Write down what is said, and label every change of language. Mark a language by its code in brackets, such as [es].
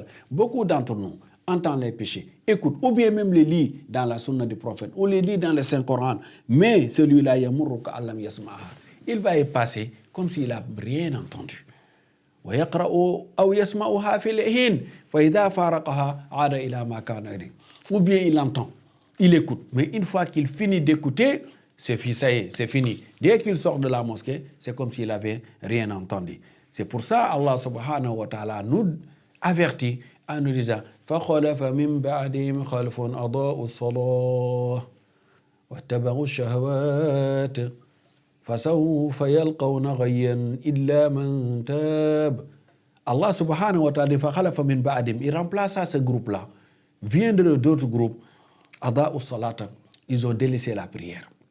[fr] Beaucoup d'entre nous entendent les péchés, écoute, ou bien même les lit dans la sunna du prophète, ou les lit dans le Saint-Coran, mais celui-là, il va y passer comme s'il n'a rien entendu. Ou bien il entend, il écoute, mais une fois qu'il finit d'écouter, c'est fini. Dès qu'il sort de la mosquée, c'est comme s'il n'avait rien entendu. C'est pour ça Allah subhanahu wa ta'ala nous avertit en nous disant [ar] فَخَلَفَ مِنْ بَعْدِهِمْ خَلْفٌ أَضَاءُوا الصَّلَاةَ وَاتَّبَعُوا الشَّهَوَاتِ فَسَوْفَ يَلْقَوْنَ غَيًّا إِلَّا مَنْ تَابَ. [fr] Allah subhanahu wa ta'ala [ar] فَخَلَفَ مِنْ بَعْدِهِمْ, [fr] il remplaça ce groupe-là, vient de d'autres groupes, [ar] أَضَاءُوا الصَّلَاةَ, [fr] ils ont délaissé la prière.